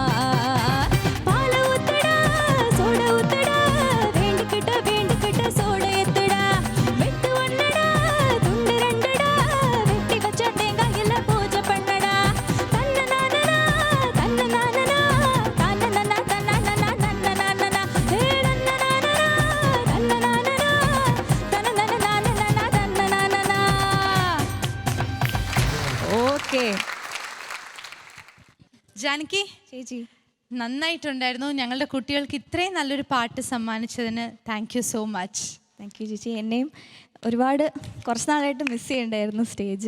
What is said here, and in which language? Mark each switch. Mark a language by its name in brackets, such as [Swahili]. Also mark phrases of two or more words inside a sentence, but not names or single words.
[Tamil] பால ஊத்துடா சோட ஊத்துடா வேண்டிக்கிட்ட சோட ஏத்துடா வெட்டு ஒண்ணுடா துண்டு ரெண்டுடா வெட்டி வச்ச தேங்காயில பூஜை பண்ணடா தன்ன நானனா தன்ன நானனா தன்ன நானா தன்ன நானனா ஹே தன்ன நானனா தன்ன நானனா தன்ன நானனா ഓക്കേ [Malayalam] ജാനകി ചേച്ചി നന്നായിട്ടുണ്ടായിരുന്നു. ഞങ്ങളുടെ കുട്ടികൾക്ക് ഇത്രയും നല്ലൊരു പാട്ട് സമ്മാനിച്ചതിന് [English] thank you so much. thank you ചേച്ചി. [Malayalam] എന്നെയും ഒരുപാട് കുറച്ച് നാളായിട്ട് മിസ് ചെയ്യണ്ടായിരുന്നു സ്റ്റേജ്.